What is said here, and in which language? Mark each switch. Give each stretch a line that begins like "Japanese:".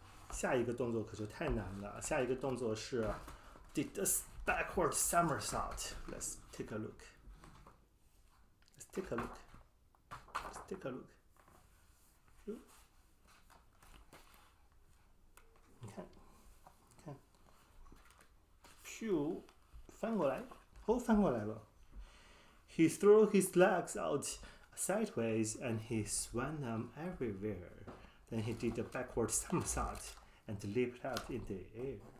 Chinese: 下一个动作可就太难了。下一个动作是
English: did a backward somersault. Let's take a look. Take a look. Take a look.
Chinese: 你看，看，咻，翻过来，哦，翻过来了。
English: He threw his legs out sideways and he swung them everywhere. Then he did a backward somersault and leaped up in the air.